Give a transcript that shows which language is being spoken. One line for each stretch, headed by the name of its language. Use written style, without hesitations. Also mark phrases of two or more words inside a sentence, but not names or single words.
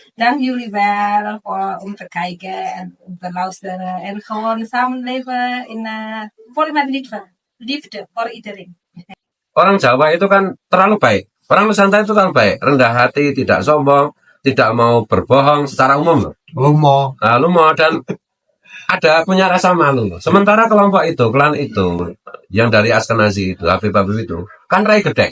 Dutch: Dank jullie wel om te kijken en om te luisteren. En gewoon samenleven in vol met liefde. Liefde voor iedereen.
Indonesian: Orang Jawa itu kan terlalu baik. Orang Nusantara itu terlalu baik. Rendah hati, tidak sombong, tidak mau berbohong secara umum. Lumo. Nah, lumo dan ada punya rasa malu. Sementara kelompok itu, klan itu, yang dari Askenazi itu, Habib-Habib itu, kan
Javanese: rai gede.